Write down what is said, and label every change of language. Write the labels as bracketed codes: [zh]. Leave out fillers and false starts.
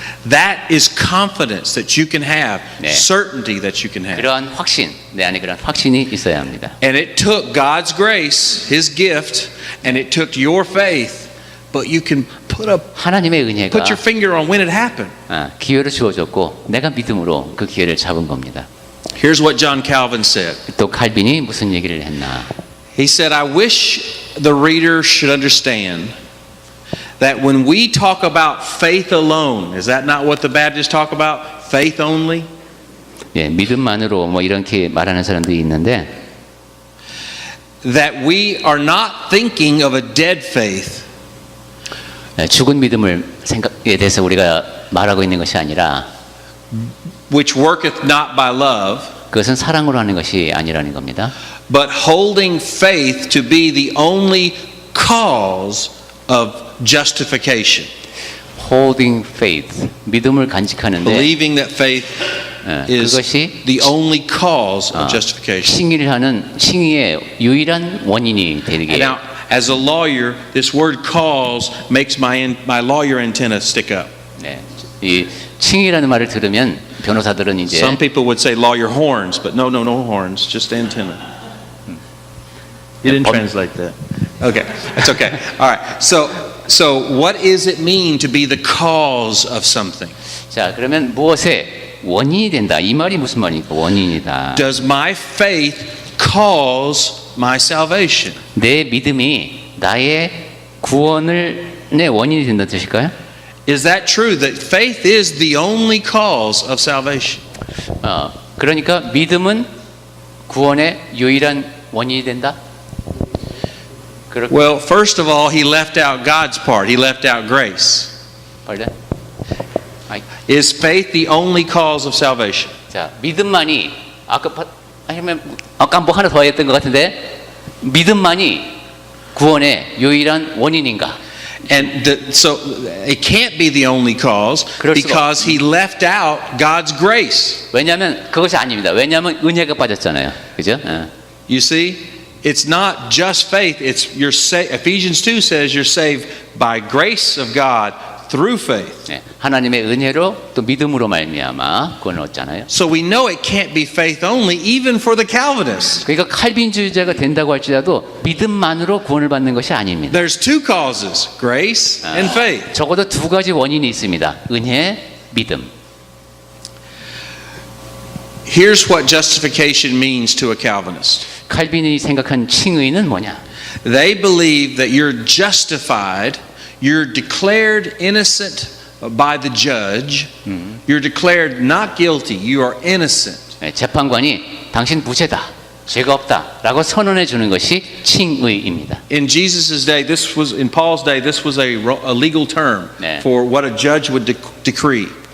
[en] That is confidence that you can have, [ko] 네. [en] certainty that you can have. [ko] 그러한 확신, 내 안에 그런 확신이 있어야 합니다. [en] And it took God's grace, His gift, and it took your faith, but you can put [ko] 하나님의 은혜가 [en] your finger on when it happened. [ko] 기회를 주어졌고 내가 믿음으로 그 기회를 잡은 겁니다. [en] Here's what John Calvin said. [ko] 또 칼빈이 무슨 얘기를 했나? [en] He said, I wish the reader should understand that when we talk about faith alone, is that not what the Baptists talk about? Faith only? [ko] 예, 믿음만으로 뭐 이렇게 말하는 사람들이 있는데 [en] That we are not thinking of a dead faith, [ko] 죽은 믿음을 생각에 대해서 우리가 말하고 있는 것이 아니라 [en] which worketh not by love, [ko] 그것은 사랑으로 하는 것이 아니라는 겁니다. [en] but holding faith to be the only cause of justification. Holding faith, [ko] 믿음을 간직하는데 [en] Believing that faith is [ko] 그것이 [en] the only cause of justification. [ko] 칭의를 하는 칭의의 유일한 원인이 되게. [en] Now, as a lawyer, this word cause makes my lawyer antenna stick up. [ko] 네, 이 칭의라는 말을 들으면 변호사들은 이제 [en] Some people would say lawyer horns, but no horns, just antenna. You didn't translate that. Okay, that's okay. All right. So what does it mean to be the cause of something? [ko] 자, 그러면 무엇의 원인이 된다. 이 말이 무슨 말입니까? 원인이다. [en] Does my faith cause my salvation? [ko] 내 믿음이 나의 구원의 원인이 된다는 뜻일까요? [en] Is that true that faith is the only cause of salvation? [ko] 그러니까 믿음은 구원의 유일한 원인이 된다. [en] Well, first of all, he left out God's part. He left out grace. Pardon? Is faith the only cause of salvation? [ko] 자, 믿음만이 아까 뭐 하나 더 했던 것 같은데 믿음만이 구원의 유일한 원인인가? [en] And so it can't be the only cause because he left out God's grace. [ko] 왜냐하면 그것이 아닙니다. 왜냐하면 은혜가 빠졌잖아요. 그죠? [en] You see, it's not just faith. It's Ephesians 2 says you're saved by grace of God through faith. [ko] 네, 하나님의 은혜로 또 믿음으로 말미암아 구원을 얻잖아요. [en] So we know it can't be faith only, even for the Calvinists. [ko] 그러니까 칼빈주의자가 된다고 할지라도 믿음만으로 구원을 받는 것이 아닙니다. [en] There's two causes, grace and faith. [ko] 적어도 두 가지 원인이 있습니다. 은혜, 믿음. [en] Here's what justification means to a Calvinist. [ko] 칼빈이 생각한 칭의는 뭐냐? [en] They believe that you're justified, you're declared innocent by the judge, you're declared not guilty, you are innocent. [ko] 재판관이 당신 무죄다, 죄가 없다라고 선언해 주는 것이 칭의입니다. [en] In Jesus' day, in Paul's day, this was a legal term for what a judge would decree.